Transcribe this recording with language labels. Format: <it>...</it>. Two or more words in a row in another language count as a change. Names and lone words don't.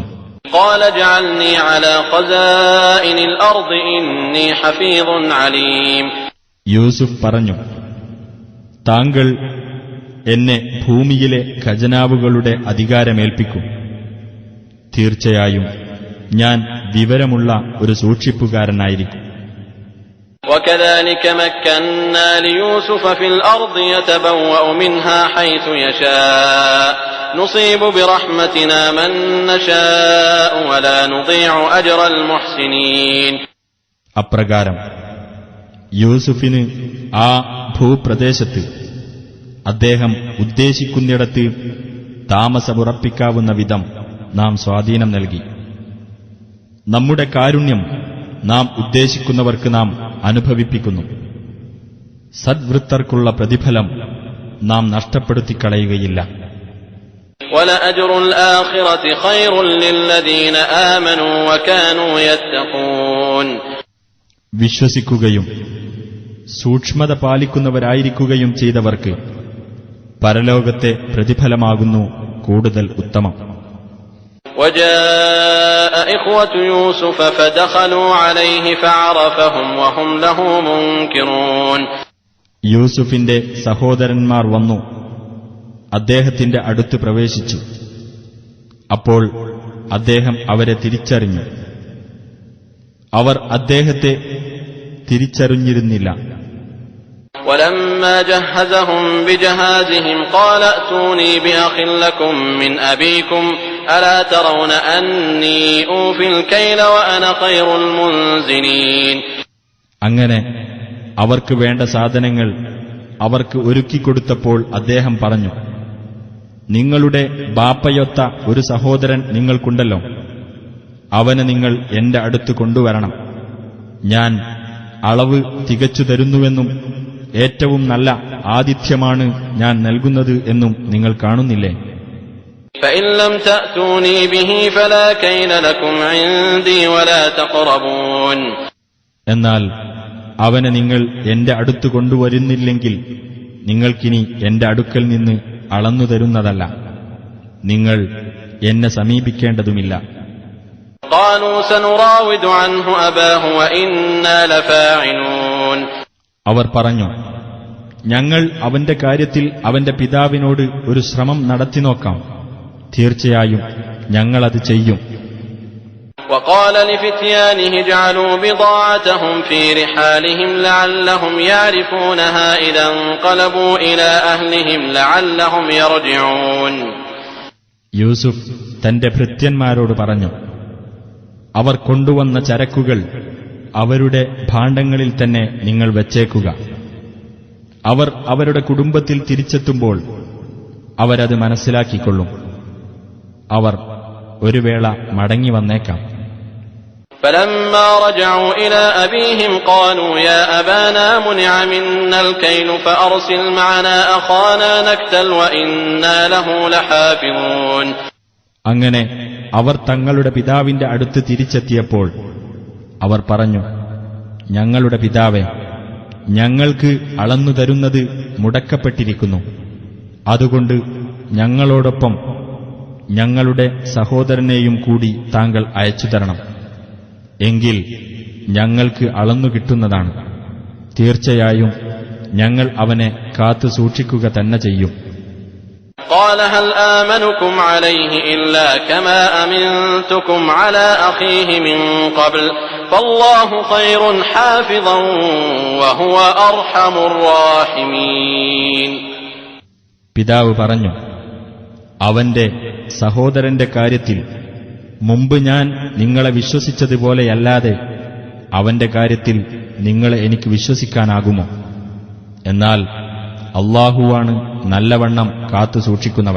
<ar>قال اجعلني على خزائن الأرض إني حفيظ عليم.</ar> <ml>യൂസുഫ് പറഞ്ഞു, താങ്കൾ എന്നെ ഭൂമിയിലെ ഖജനാവുകളുടെ അധികാരമേൽപ്പിക്കും. തീർച്ചയായും ഞാൻ വിവരമുള്ള ഒരു സൂക്ഷിപ്പുകാരനായിരിക്കും.</ml> <ar>وكذلك مكنا ليوسف في الأرض يتبوأ منها حيث يشاء نصيب برحمتنا من نشاء ولا نضيع أجر المحسنين.</ar> <ml>അപ്രകാരം യൂസുഫിന് ആ ഭൂപ്രദേശത്ത് അദ്ദേഹം ഉദ്ദേശിക്കുന്നിടത്ത് താമസമുറപ്പിക്കാവുന്ന വിധം നാം സ്വാധീനം നൽകി. നമ്മുടെ കാരുണ്യം നാം ഉദ്ദേശിക്കുന്നവർക്ക് നാം അനുഭവിപ്പിക്കുന്നു. സദ്വൃത്തർക്കുള്ള പ്രതിഫലം നാം നഷ്ടപ്പെടുത്തിക്കളയുകയില്ല.</ml> <ar>وَلَأَجْرُ الْآخِرَةِ خَيْرٌ لِّلَّذِينَ آمَنُوا وَكَانُوا يَتَّقُونَ.</ar> <ml>വിശ്വസിക്കുകയും സൂക്ഷ്മത പാലിക്കുന്നവരായിരിക്കുകയും ചെയ്തവർക്ക് പരലോകത്തെ പ്രതിഫലമാകുന്നു കൂടുതൽ ഉത്തമം.</ml> <ar>وجاء إخوة يوسف فدخلوا عليه فعرفهم وهم له منكرون.</ar> <ml>യൂസുഫിന്റെ സഹോദരന്മാർ വന്നു അദ്ദേഹത്തിന്റെ അടുത്ത് പ്രവേശിച്ചു. അപ്പോൾ അദ്ദേഹം അവരെ തിരിച്ചറിഞ്ഞു. അവർ അദ്ദേഹത്തെ തിരിച്ചറിഞ്ഞിരുന്നില്ല.</ml> <ar>ولما جهزهم بجهازهم قال ائتوني بأخ لكم من أبيكم ألا ترون أني أوفي الكيل وأنا خير المنزلين.</ar> <ml>അങ്ങനെ അവർക്ക് വേണ്ട സാധനങ്ങൾ അവർക്ക് ഒരുക്കിക്കൊടുത്തപ്പോൾ അദ്ദേഹം പറഞ്ഞു, നിങ്ങളുടെ ബാപ്പയൊത്ത ഒരു സഹോദരൻ നിങ്ങൾക്കുണ്ടല്ലോ, അവനെ നിങ്ങൾ എന്റെ അടുത്ത് കൊണ്ടുവരണം. ഞാൻ അളവ് തികച്ചു തരുന്നുവെന്നും ഏറ്റവും നല്ല ആതിഥ്യമാണ് ഞാൻ നൽകുന്നത് എന്നും നിങ്ങൾ കാണുന്നില്ലേ?</ml> <ar>فإن لم تأتوني به فلا كيل لكم عندي ولا تقربون.</ar> <ml>എന്നാൽ അവനെ നിങ്ങൾ എന്റെ അടുത്ത് കൊണ്ടുവരുന്നില്ലെങ്കിൽ നിങ്ങൾക്കിനി എന്റെ അടുക്കൽ നിന്ന് അളന്നു തരുന്നതല്ല, നിങ്ങൾ എന്നെ സമീപിക്കേണ്ടതുമില്ല.</ml> <ar>قالوا سنراود عنه أباه وإنا لفاعلون.</ar> <ml>അവർ പറഞ്ഞു, ഞങ്ങൾ അവന്റെ കാര്യത്തിൽ അവന്റെ പിതാവിനോട് ഒരു ശ്രമം നടത്തി നോക്കാം, തീർച്ചയായും ഞങ്ങളത് ചെയ്യും.</ml> <ar>وقال لفتيانه اجعلوا بضاعتهم في رحالهم لعلهم يعرفونها إذا انقلبوا إلى أهلهم لعلهم يرجعون.</ar> <ml>യൂസുഫ് തന്റെ ഭൃത്യന്മാരോട് പറഞ്ഞു, അവർ കൊണ്ടുവന്ന ചരക്കുകൾ അവരുടെ ഭാണ്ഡങ്ങളിൽ തന്നെ നിങ്ങൾ വച്ചേക്കുക. അവർ അവരുടെ കുടുംബത്തിൽ തിരിച്ചെത്തുമ്പോൾ അവരത് മനസ്സിലാക്കിക്കൊള്ളും. അവർ ഒരു വേള മടങ്ങി വന്നേക്കാം.</ml> <ar>فلما رجعوا إلى أبيهم قالوا يا أبانا منع منا الكيل فأرسل معنا أخانا نكتل وإنا له لحافظون.</ar> <ml>അങ്ങനെ അവർ തങ്ങളുടെ പിതാവിന്റെ അടുത്ത് തിരിച്ചെത്തിയപ്പോൾ അവർ പറഞ്ഞു, ഞങ്ങളുടെ പിതാവേ, ഞങ്ങൾക്ക് അളന്നു തരുന്നത് മുടക്കപ്പെട്ടിരിക്കുന്നു. അതുകൊണ്ട് ഞങ്ങളോടൊപ്പം ഞങ്ങളുടെ സഹോദരനെയും കൂടി താങ്കൾ അയച്ചു തരണം. എങ്കിൽ ഞങ്ങൾക്ക് അളന്നു കിട്ടുന്നതാണ്. തീർച്ചയായും ഞങ്ങൾ അവനെ കാത്തു സൂക്ഷിക്കുക തന്നെ ചെയ്യും.</ml> <ar>قال هل آمنكم عليه إلا كما أمنتكم على أخيه من قبل فالله خير حافظا وهو أرحم الراحمين.</ar> <ml>പിതാവ് പറഞ്ഞു, അവന്റെ സഹോദരന്റെ കാര്യത്തിൽ മുമ്പ് ഞാൻ നിങ്ങളെ വിശ്വസിച്ചതുപോലെയല്ലാതെ അവന്റെ കാര്യത്തിൽ നിങ്ങളെ എനിക്ക് വിശ്വസിക്കാനാകുമോ? എന്നാൽ അല്ലാഹുവാണ് നല്ലവണ്ണം കാത്തു സൂക്ഷിക്കുന്നവൻ.</ml>